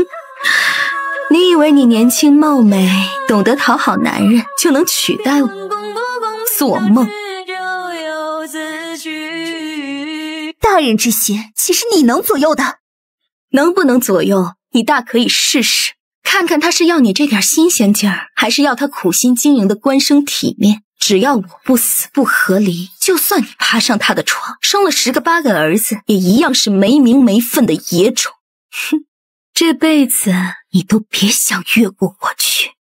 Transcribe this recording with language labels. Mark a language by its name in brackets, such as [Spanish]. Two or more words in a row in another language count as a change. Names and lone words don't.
[Chinese] 你以為你年輕貌美，懂得討好男人，就能取代我？做夢！大人之心，豈是你能左右的？能不能左右，你大可以試試，看看他是要你這點新鮮勁兒，還是要他苦心經營的官聲體面。只要我不死不和離，就算你爬上他的床，生了10個8個兒子，也一樣是沒名沒分的野種。哼！這輩子你都別想越過我去。